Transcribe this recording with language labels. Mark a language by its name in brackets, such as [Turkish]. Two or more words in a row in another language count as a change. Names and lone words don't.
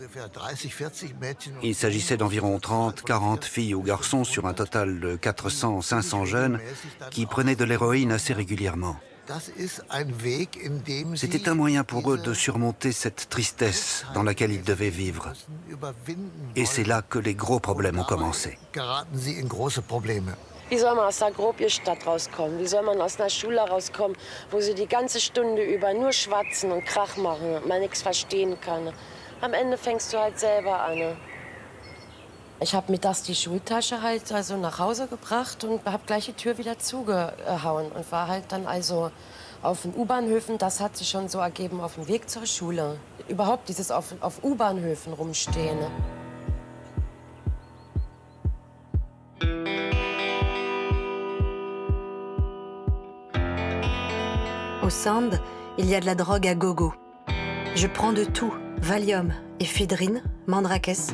[French] Il s'agissait d'environ 30, 40 filles ou garçons sur un total de 400, 500 jeunes qui prenaient de l'héroïne assez régulièrement. C'était un moyen pour eux de surmonter cette tristesse dans laquelle ils devaient vivre. Et c'est là que les gros problèmes ont commencé. [German] Wie soll man aus der Gropiusstadt rauskommen? Wie soll man aus einer Schule rauskommen, wo sie die ganze Stunde über nur schwatzen und Krach machen und man nichts verstehen kann? Am Ende fängst du halt selber an. Ich habe mittags die Schultasche halt also nach Hause gebracht und habe gleich die Tür wieder zugehauen und war halt dann also auf den U-Bahnhöfen. Das hat sich schon so ergeben auf dem Weg zur Schule. Überhaupt dieses auf U-Bahnhöfen rumstehen. [French] Au Sand, il y a de la drogue à gogo. Je prends de tout, Valium, ephédrine, mandrakes.